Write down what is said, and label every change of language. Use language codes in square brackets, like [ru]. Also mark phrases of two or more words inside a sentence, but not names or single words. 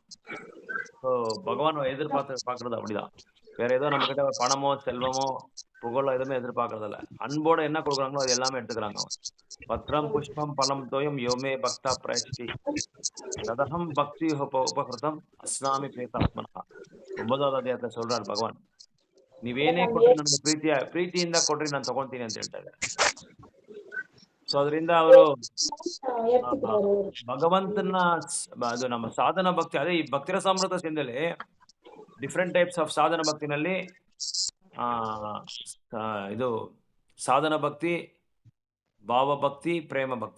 [ta] ஸோ பகவான் பார்க்கறது அப்படிதான். வேற ஏதோ நம்ம கிட்ட பணமோ, செல்வமோ, புகழோ எதுவுமே எதிர்பார்க்கறதில்ல. அன்போட என்ன கொடுக்குறாங்களோ அது எல்லாமே எடுத்துக்கிறாங்க அவங்க. [sa] पत्रं पुष्पं फलं तोयं यो मे भक्त्या प्रयच्छति तदहं भक्ति उपहृतम् अश्नामि प्रयतात्मना. [kn] 9வது ಅಧ್ಯಾಯದಲ್ಲಿ சொல்றாரு ಭಗವಾನ್. ನೀವೇನೇ ಕೊಟ್ರಿ ನನಗೆ ಪ್ರೀತಿಯಿಂದ ಕೊಟ್ರಿ ನಾನು ತಗೊಂತೀನಿ ಅಂತ ಹೇಳ್ತಾರೆ. ಸೊ ಅದರಿಂದ ಅವರು ಭಗವಂತನ ಅದು ನಮ್ಮ ಸಾಧನ ಭಕ್ತಿ, ಅದೇ ಈ ಭಕ್ತಿರಸಾಮೃತ ಸಿಂಧಲ್ಲಿ [en] different types of [kn] ಸಾಧನ ಭಕ್ತಿನಲ್ಲಿ ಇದು ಸಾಧನ ಭಕ್ತಿ, ಭಾವಭಕ್ತಿ, ಪ್ರೇಮ ಭಕ್ತಿ.